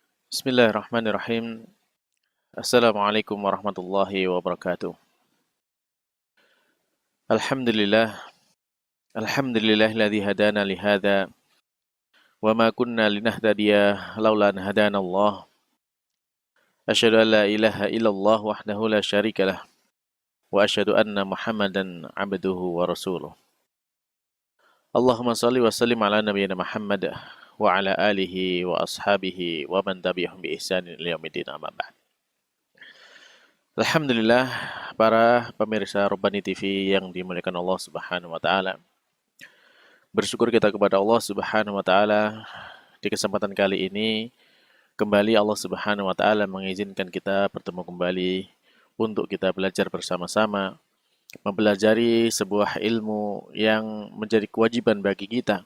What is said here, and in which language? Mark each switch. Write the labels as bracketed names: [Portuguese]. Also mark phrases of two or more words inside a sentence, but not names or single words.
[Arabic] بسم الله الرحمن الرحيم. السلام عليكم ورحمة الله وبركاته. الحمد لله، الحمد لله الذي هدانا لهذا وما كنا لنهتدي لولا أن هدانا الله. أشهد أن لا إله إلا الله وحده لا شريك له وأشهد أن محمدا عبده ورسوله. اللهم صل وسلم على نبينا محمد وعلى آله وأصحابه ومن تبعهم بإحسان إلى يوم أما بعد. [Indonesian] Alhamdulillah, para pemirsa Robbani TV yang dimuliakan Allah [Arabic] سبحانه وتعالى. [Indonesian] Bersyukur kita kepada Allah [Arabic] سبحانه وتعالى [Indonesian] di kesempatan kali ini kembali Allah [Arabic] سبحانه وتعالى [Indonesian] mengizinkan kita bertemu kembali untuk kita belajar bersama-sama, mempelajari sebuah ilmu yang menjadi kewajiban bagi kita.